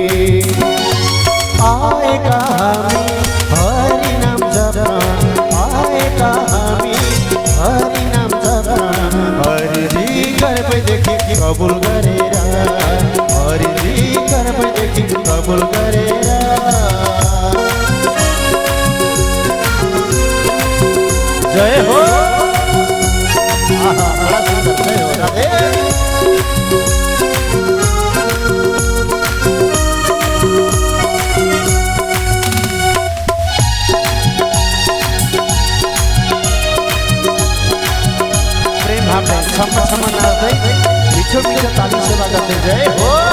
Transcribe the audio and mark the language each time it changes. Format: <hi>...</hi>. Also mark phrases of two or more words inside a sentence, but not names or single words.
<ne>आएका हामी हरि नाम जप्न आएका हामी हरि नाम जप्न हरिजी गर्भैदेखि कबुल गरेर हरिजी गर्भैदेखि कबुल गरेर जय हो आहा</ne> <hi>बड़ा सुंदर</hi> <ne>जय हो राधे सम्मान सम्मान गर्दै मिठो मिठो ताली सेवा गर्दै जय हो</ne>